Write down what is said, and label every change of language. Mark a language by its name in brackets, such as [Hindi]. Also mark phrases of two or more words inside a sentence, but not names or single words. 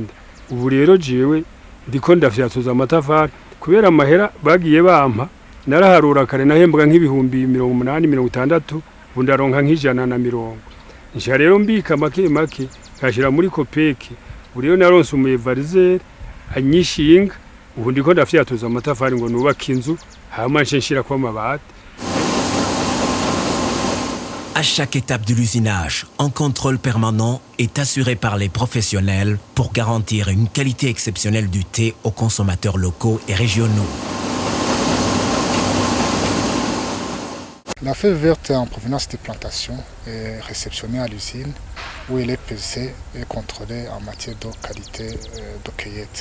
[Rundi] Ubu rero jewe ndiko ndafyatuza amatafari kubera amahera bagiye bampa naraharura kare nahembwa nk'ibihumbi 80-60 ubu ndaronka nk'ijana. Nshya rero mbika make nkashira muri kopeki. Ubu rero naronse umuyevarizeri anyishinga ubu ndiko ndafyatuza amatafari ngo nubaka inzu hama nshira kwa mabati. [French] À chaque étape de l'usinage, un contrôle permanent est assuré par les professionnels pour garantir une qualité exceptionnelle du thé aux consommateurs locaux et régionaux. La feuille verte en provenance des plantations est réceptionnée à l'usine où elle est pesée et contrôlée en matière de qualité de cueillette.